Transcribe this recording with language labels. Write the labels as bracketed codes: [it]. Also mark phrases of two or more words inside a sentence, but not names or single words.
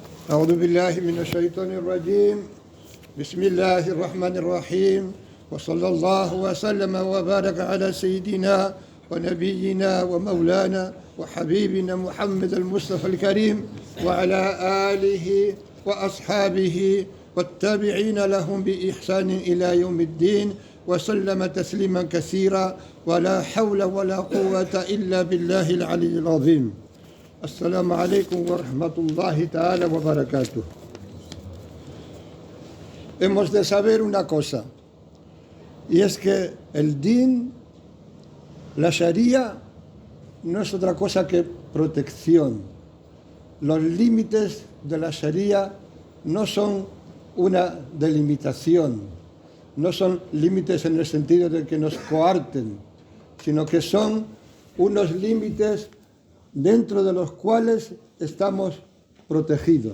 [ar] أعوذ بالله من الشيطان الرجيم بسم الله الرحمن الرحيم وصلى الله وسلم وبارك على سيدنا ونبينا ومولانا وحبيبنا محمد المصطفى الكريم وعلى آله وأصحابه والتابعين لهم بإحسان إلى يوم الدين وسلم تسليما كثيرا ولا حول ولا قوة إلا بالله العلي العظيم. السلام عليكم ورحمة الله تعالى وبركاته. [es] Hemos de saber una cosa, y es que el din, la sharia, no es otra cosa que protección. Los límites de la sharia no son una delimitación, no son límites en el sentido de que nos coarten, sino que son unos límites dentro de los cuales estamos protegidos.